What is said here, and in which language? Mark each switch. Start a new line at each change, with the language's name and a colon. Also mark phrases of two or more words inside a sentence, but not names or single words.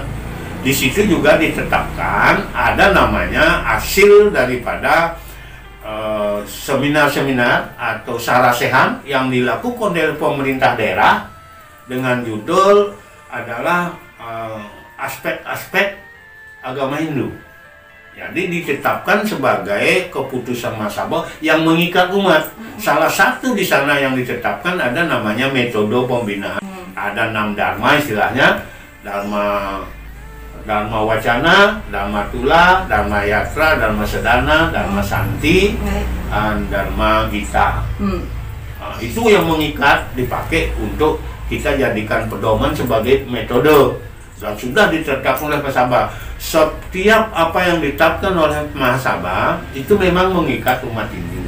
Indonesian: Di situ juga ditetapkan ada namanya hasil daripada seminar-seminar atau sarasehan yang dilakukan oleh pemerintah daerah dengan judul adalah aspek-aspek agama Hindu. Jadi ditetapkan sebagai keputusan Mahasabha yang mengikat umat. Salah satu di sana yang ditetapkan ada namanya metode pembinaan. Ada 6 dharma istilahnya, Dharma Wacana, Dharma Tula, Dharma Yatra, Dharma Sedana, Dharma Santi, dan Dharma Gita. Nah, itu yang mengikat dipakai untuk kita jadikan pedoman sebagai metode, dan sudah ditetapkan oleh Mahasabha. Setiap apa yang ditetapkan oleh Mahasabha itu memang mengikat umat Hindu.